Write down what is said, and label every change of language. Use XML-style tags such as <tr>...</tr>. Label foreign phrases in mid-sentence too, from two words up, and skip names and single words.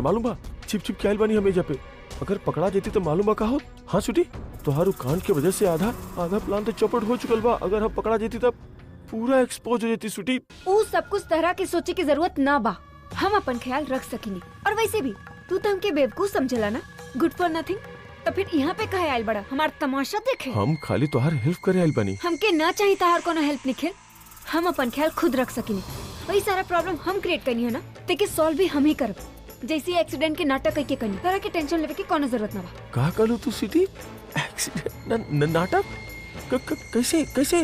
<bho>मालूम बा छिप के आइल बानी हम एजा पे। अगर पकड़ा जेती तो मालूम बा का हो। हाँ स्वीटी तोहारू कांड के वजह से आधा प्लान तो चौपट हो चुकल बा। अगर हम पकड़ा जेती तब पूरा एक्सपोज हो जाती स्वीटी। ऊ सब कुछ तरह के सोचे की जरूरत ना बा। हम अपन ख्याल रख सकिनी। और वैसे भी तू तो हमके बेवकूफ समझला ना,</bho> <en>good for nothing.</en> <bho>तो फिर यहाँ पे काहे आइल बड़ा? हमार तमाशा देखे। हम खाली तोहार हेल्प करे आइल बानी। हमके ना चाहिए तोहार कोनो हेल्प निखिल। हम अपन ख्याल खुद रख सकिनी। वही सारा प्रॉब्लम हम क्रिएट करनी है ना, तेके सॉल्व भी हम ही करब। जैसे एक्सीडेंट के नाटक कई के करनी। तरह के टेंशन लेवे के कोनो जरूरत ना बा। का कहलू तू स्वीटी? एक्सीडेंट नाटक कैसे</bho>